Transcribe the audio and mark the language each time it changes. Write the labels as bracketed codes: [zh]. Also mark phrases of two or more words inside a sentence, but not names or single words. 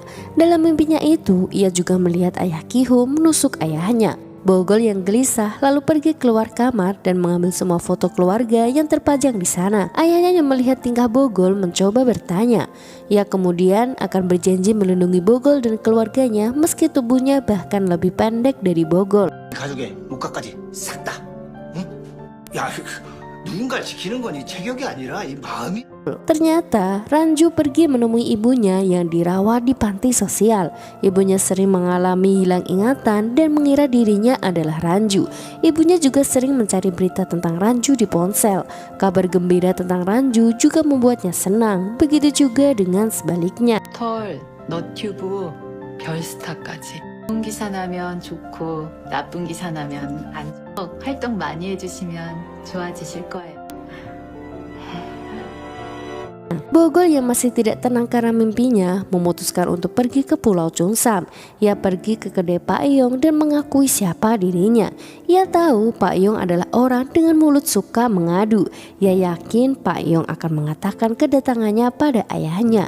[id] Dalam mimpinya itu, ia juga melihat ayah Kiho menusuk ayahnya. Bogol yang gelisah lalu pergi keluar kamar dan mengambil semua foto keluarga yang terpajang di sana. Ayahnya yang melihat tingkah Bogol mencoba bertanya. Ia kemudian akan berjanji melindungi Bogol dan keluarganya meski tubuhnya bahkan lebih pendek dari Bogol. [ko] 가족의 목까지 싹 다. 응? 야, 누군가를 지키는 건 이 체격이 아니라 이 마음이. [id] Ternyata Ranju pergi menemui ibunya yang dirawat di panti sosial. Ibunya sering mengalami hilang ingatan dan mengira dirinya adalah Ranju. Ibunya juga sering mencari berita tentang Ranju di ponsel. Kabar gembira tentang Ranju juga membuatnya senang. Begitu juga dengan sebaliknya. [ko] 털, 너튜브, 별스타까지. 좋은 기사 나면 좋고 나쁜 기사 나면 안 좋고 활동 많이 해주시면 좋아지실 거예요. [id] Bogol yang masih tidak tenang karena mimpinya memutuskan untuk pergi ke Pulau Jeonsam. Ia pergi ke kedai Pak Yong dan mengakui siapa dirinya. Ia tahu Pak Yong adalah orang dengan mulut suka mengadu. Ia yakin Pak Yong akan mengatakan kedatangannya pada ayahnya.